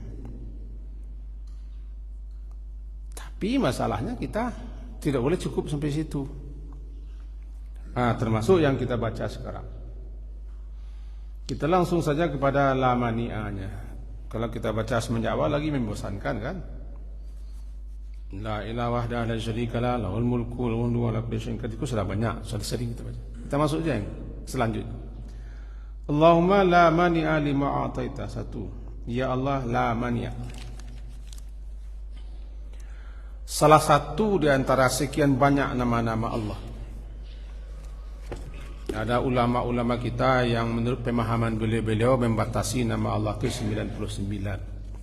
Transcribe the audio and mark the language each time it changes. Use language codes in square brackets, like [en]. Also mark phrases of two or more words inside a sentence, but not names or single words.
[id] Tapi masalahnya kita tidak boleh cukup sampai situ. Termasuk yang kita baca sekarang. Kita langsung saja kepada [ar] لا مانع. [id] Kalau kita baca semenjak awal lagi membosankan kan? [ar] لا إله وحده لا شريك له له الملك وله الحمد ولا كل شيء قدير. [id] Itu sudah banyak, sudah sering kita baca. Kita masuk saja yang selanjutnya. [ar] اللهم لا مانع لما أعطيت. [id] Satu. Ya Allah, [ar] لا مانع. [id] Salah satu di antara sekian banyak nama-nama Allah. Ada ulama-ulama kita yang menurut pemahaman beliau membatasi nama Allah itu 99.